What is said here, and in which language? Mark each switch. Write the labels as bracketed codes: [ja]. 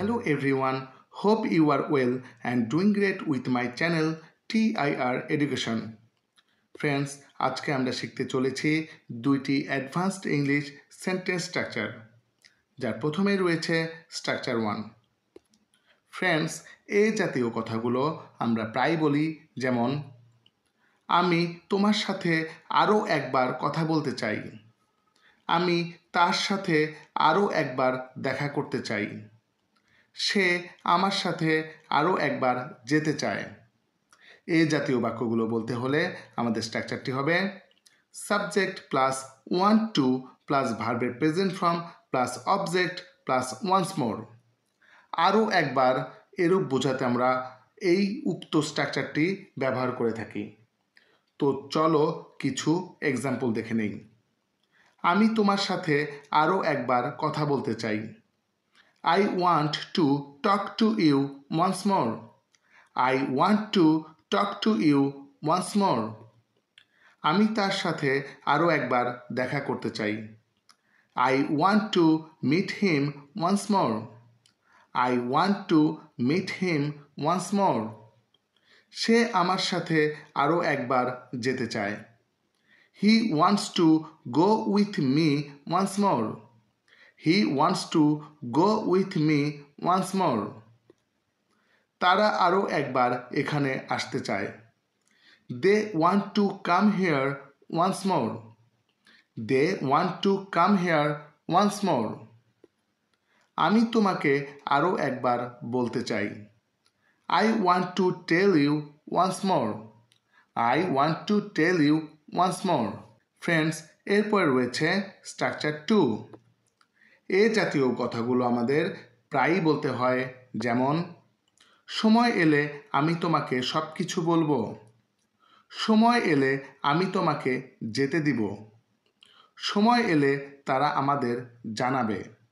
[en] everyone, hope you are well and doing great with my channel TIR Education. [bn] Friends, আজকে আমরা শিখতে চলেছি দুইটি অ্যাডভান্সড ইংলিশ সেন্টেন্স স্ট্রাকচার, যার প্রথমে রয়েছে স্ট্রাকচার 1। ফ্রেন্ডস, এই জাতীয় কথাগুলো আমরা প্রায় বলি, যেমন আমি তোমার সাথে আরও একবার কথা বলতে চাই, আমি তার সাথে আরও একবার দেখা করতে চাই, সে আমার সাথে আরও একবার যেতে চায়। এই জাতীয় বাক্যগুলো বলতে হলে আমাদের স্ট্রাকচারটি হবে subject plus one two plus ভার্বের present form plus object plus once more. আরও একবার এরূপ বোঝাতে আমরা এই উক্ত স্ট্রাকচারটি ব্যবহার করে থাকি। তো চলো কিছু এক্সাম্পল দেখে নেই। আমি তোমার সাথে আরও একবার কথা বলতে চাই। [en] I want to talk to you once more. I want to talk to you once more. [bn] আমি তার সাথে আরও একবার দেখা করতে চাই। [en] I want to meet him once more. I want to meet him once more. [bn] সে আমার সাথে আরও একবার যেতে চায়। [en] He wants to go with me once more. He wants to go with me once more. [bn] তারা আরও একবার এখানে আসতে চায়। [en] They want to come here once more. They want to come here once more. [bn] আমি তোমাকে আরও একবার বলতে চাই। [en] I want to tell you once more. I want to tell you once more. [bn] Friends, এরপর রয়েছে স্ট্রাকচার 2। এই জাতীয় কথাগুলো আমাদের প্রায়ই বলতে হয়, যেমন সময় এলে আমি তোমাকে সব কিছু বলবো, সময় এলে আমি তোমাকে যেতে দিব, সময় এলে তারা আমাদের জানাবে।